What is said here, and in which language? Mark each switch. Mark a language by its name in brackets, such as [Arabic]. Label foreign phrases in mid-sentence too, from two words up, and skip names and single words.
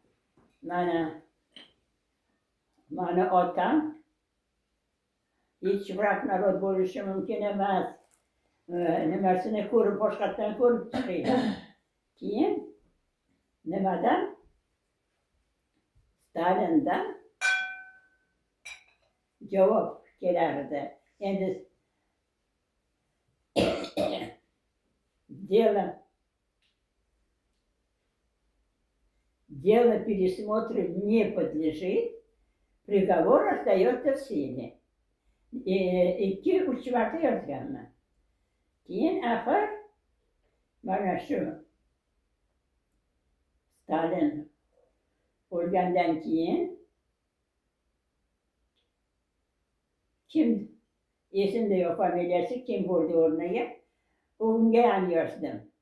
[Uzbek] Mani otam hech vraklar bo'lishi mumkin emas. Nimasini ko'rib, boshqatdan ko'rib chiqaydi. Keyin nimadan? Stalindan javob kelardi. [Russian] Endi дело пересмотра не подлежит, приговор остается в силе. [Uzbek] 2-3 marta yozganman. Keyin axir mana shu Stalin o'lgandan keyin kim esimda yo'q, familiyasi kim bo'ldi o'rniga, unga ham yozdim.